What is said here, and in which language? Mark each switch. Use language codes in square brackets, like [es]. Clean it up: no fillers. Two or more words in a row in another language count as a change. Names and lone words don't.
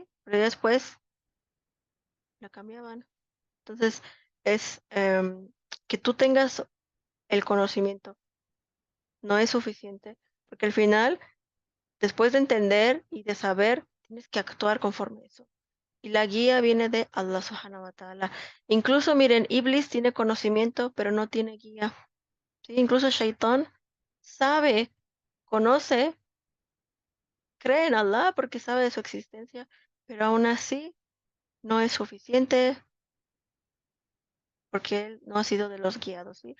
[es] Pero después la cambiaban. Entonces, es que tú tengas el conocimiento, no es suficiente, porque al final, después de entender y de saber, tienes que actuar conforme a eso. Y la guía viene de Allah [ar] سبحانه وتعالى. [es] Incluso, miren, Iblis tiene conocimiento, pero no tiene guía. ¿Sí? Incluso Shaitán sabe, conoce, cree en Allah porque sabe de su existencia, pero aún así no es suficiente porque él no ha sido de los guiados, ¿sí?